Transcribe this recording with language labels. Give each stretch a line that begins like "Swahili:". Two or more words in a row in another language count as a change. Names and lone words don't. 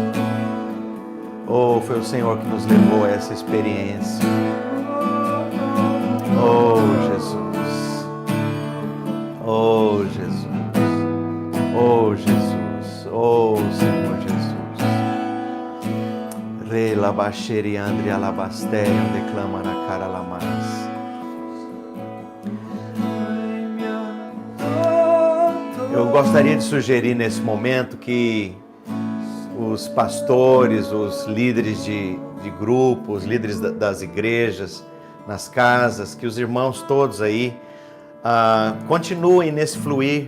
Portuguese: Oh, foi o Senhor que nos levou a essa experiência. Oh, Jesus. Oh, Jesus. Oh, Jesus. Oh, Senhor Jesus. Re labaxeri andre alabasterium declama na cara lamas. Eu gostaria de sugerir nesse momento que os pastores, os líderes de grupos, os líderes das igrejas, nas casas, que os irmãos todos aí continuem nesse fluir.